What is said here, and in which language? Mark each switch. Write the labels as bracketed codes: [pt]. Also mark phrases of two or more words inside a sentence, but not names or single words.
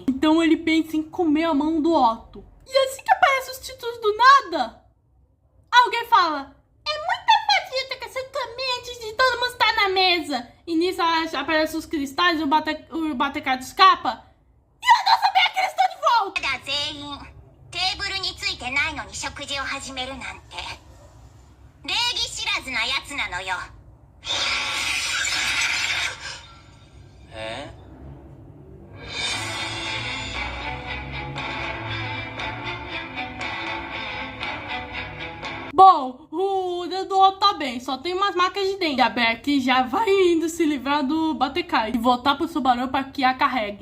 [pt] Então ele pensa em comer a mão do Otto. E assim que aparecem os títulos do nada, alguém fala: é muita fadita que você comer antes de todo mundo estar na mesa. E nisso aparecem os cristais e o Batecaitos escapa. E eu não sabia que eles estão de volta. [ja] まだ全員テーブルについてないのに食事を始めるなんて礼儀知らずなやつなのよ。え？ [pt] Bom, o dedo do Otto tá bem, só tem umas marcas de dente. E a Beck já vai indo se livrar do Batecaitos e voltar pro Subaru pra que a carregue.